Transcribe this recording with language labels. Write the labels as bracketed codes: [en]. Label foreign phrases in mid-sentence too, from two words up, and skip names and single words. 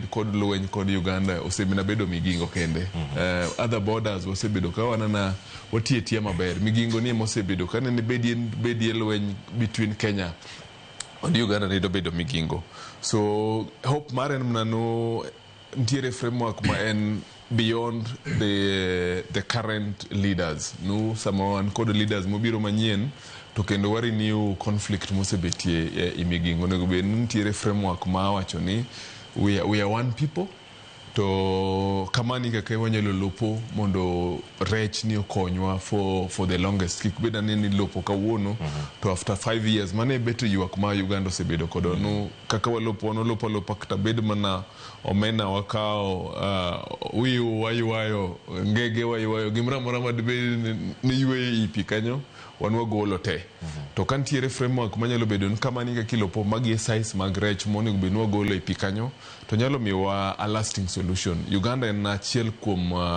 [luo] kod lweny kod Uganda osebedo bedo Migingo kende [en] other borders [luo] osebedo ka wanana watietia maber Migingo ni mosebedo ka ne bedie lweny [en] between Kenya and Uganda [luo] ne bedo Migingo [en] so hope [luo] maren mnano ntiere framework ma en [en] beyond the current leaders [luo] no [en] someone called leaders [luo] mobiro manyien to kendo wari [en] new conflict [luo] mosebetie e Migingo nego be ntiere framework ma wacho ni we [en] are one people [luo] to kamani kaka wanyalo lopo mondo rech ni okonywa [en] for the longest [luo] kik beda ni lopo kawuono to [en] after 5 years [luo] mane beto ywak ma Uganda osebedo kodo no kaka walopo no lopo kata bed mana omena wakao wiu wayo ngege wayo gimra mora madbe ni ywe ipi kanyo wanwa golo te to kantiere framework manyalo bedo kamani kaka kilopo magi size mag rech monego benwa golo ipi kanyo to nyalo miwa [en] a lasting solution [luo] Uganda en achiel kuom